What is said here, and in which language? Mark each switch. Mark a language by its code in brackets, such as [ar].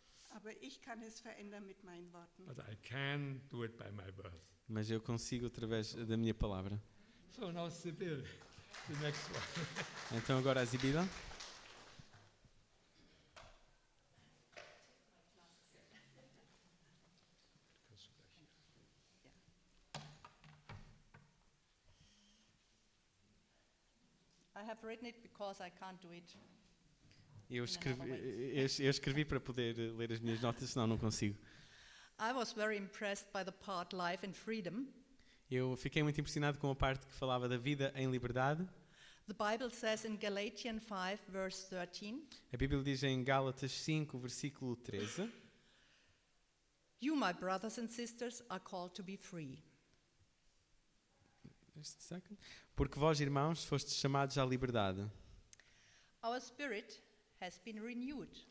[de] Aber ich kann es verändern mit meinen Worten. [en] But I can do it by my word. [pt] Mas eu consigo através da minha palavra. [en] So now Sibyl, the next one. [pt] Então agora a Zibila. [en] I have written it because I can't do it. [pt] Eu escrevi para poder ler as minhas notas, senão não consigo. [en] I was very impressed by the part Life and Freedom. [pt] Eu fiquei muito impressionado com a parte que falava da vida em liberdade. [en] The Bible says in Galatians 5, verse 13, [pt] A Bíblia diz em Gálatas 5, versículo 13: [en] "You, my brothers and sisters, are called to be free." Just a second. [pt] Porque vós, irmãos, fostes chamados à liberdade. [en] Our spirit has been renewed.